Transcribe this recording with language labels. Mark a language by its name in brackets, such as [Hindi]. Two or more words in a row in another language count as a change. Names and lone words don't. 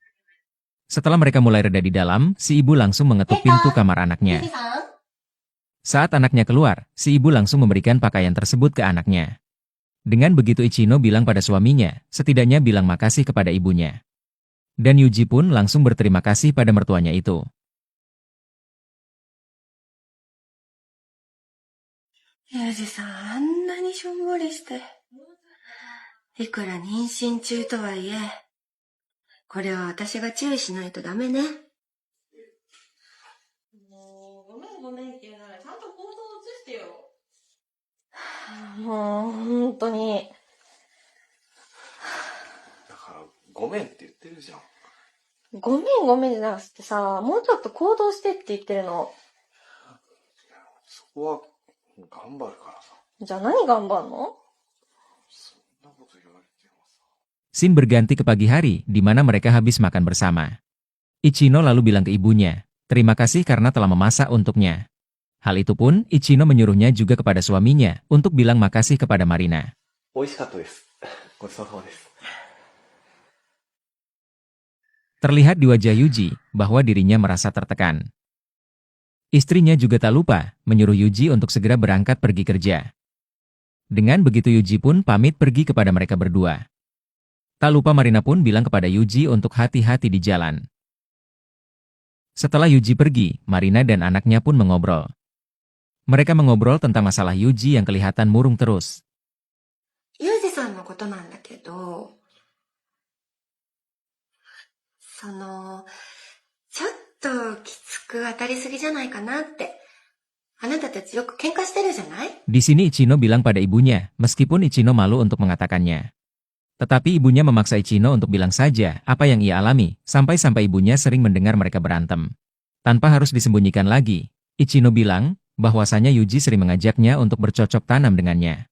[Indonesian] Setelah mereka mulai reda di dalam, si ibu langsung mengetuk pintu kamar anaknya. Saat anaknya keluar, si ibu langsung memberikan pakaian tersebut ke anaknya. Dengan begitu Ichino bilang pada suaminya, setidaknya bilang makasih kepada ibunya. Dan Yuji pun langsung berterima kasih pada mertuanya itu. [Japanese] ユージさん、あんなにしょんぼりして。いくら妊娠中とはいえ、これは私が注意しないとダメね。もう、ごめんごめんって言うならちゃんと行動を移してよ。もう、本当に。だから、ごめんって言ってるじゃん。ごめんごめんじゃなくてさ、もうちょっと行動してって言ってるの。そこは、頑張るからさ。じゃあ何頑張んの？そんなこと言われてもさ。 [Indonesian] Scene berganti ke pagi hari, di mana mereka habis makan bersama. Ichino lalu bilang ke ibunya, terima kasih karena telah memasak untuknya. Hal itu pun, Ichino menyuruhnya juga kepada suaminya, untuk bilang makasih kepada Marina. [Japanese] 美味しかったです。ごちそうさまです。 [Indonesian] Terlihat di wajah Yuji, bahwa dirinya merasa tertekan. Istrinya juga tak lupa, menyuruh Yuji untuk segera berangkat pergi kerja. Dengan begitu Yuji pun pamit pergi kepada mereka berdua. Tak lupa Marina pun bilang kepada Yuji untuk hati-hati di jalan. Setelah Yuji pergi, Marina dan anaknya pun mengobrol. Mereka mengobrol tentang masalah Yuji yang kelihatan murung terus. [Japanese] ユージさんのことなんだけど、ちょっときつく当たりすぎじゃないかなって。あなたたちよく喧嘩してるじゃない？ [Indonesian] Di sini Ichino bilang pada ibunya, meskipun Ichino malu untuk mengatakannya. Tetapi ibunya memaksa Ichino untuk bilang saja apa yang ia alami, sampai-sampai ibunya sering mendengar mereka berantem. Tanpa harus disembunyikan lagi, Ichino bilang bahwasanya Yuji sering mengajaknya untuk bercocok tanam dengannya.